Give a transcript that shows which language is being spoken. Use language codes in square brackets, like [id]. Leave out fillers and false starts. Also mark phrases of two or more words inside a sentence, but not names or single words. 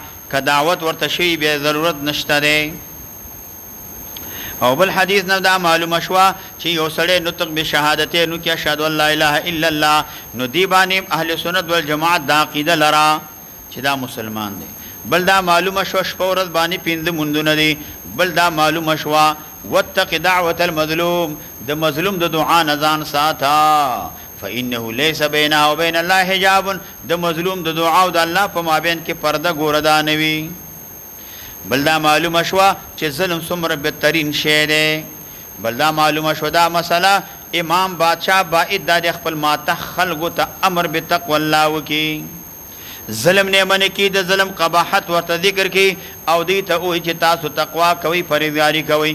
[ps] که دعوت ورته شوي بیا ضرورت نشته دی. او بل حدیث نه دا معلومه شوه چې یو سړی نطق بشهادتین وکړي [ar] اشهد ان لا اله الا الله، [ps] نو دی باندې اهل سنت والجماعت دا عقیده لره چې دا مسلمان دی. بل دا معلومه شوه شپه ورځ باندې 5 منځونه دي. بل دا معلومه شوه [ar] واتق دعوة المظلوم، [ps] د مظلوم د دعا نه ځان ساته. [ar] فإنه ليس بينها وبين الله حجاب، [ps] د مظلوم د دعا او د الله په مابین کې پرده ګوردا نه وي. بل دا معلومه شوه چې ظلم څومره بدترین شی دی. بل دا معلومه شوه دا مسله امام بادشاہ باید د خپل ماته خلکو ته امر [ar] بتقوى الله [ps] وکي، ظلم نه من کی، د ظلم قباحت ورته ذکر کی، او دی ته وایي چې تاسو تقوا کوي، پرهیزګاری کوي.